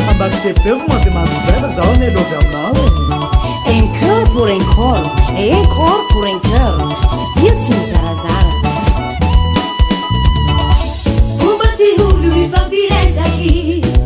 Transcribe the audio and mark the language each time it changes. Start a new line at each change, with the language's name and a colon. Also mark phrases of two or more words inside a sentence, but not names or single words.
Malagasy: accepteva ma dia mandozaina zaho mialovy aminao
French: un cœur pour un corps et un corps pour un cœur
Malagasy: dia tsy mizarazara fomba ty olo mifampiresaky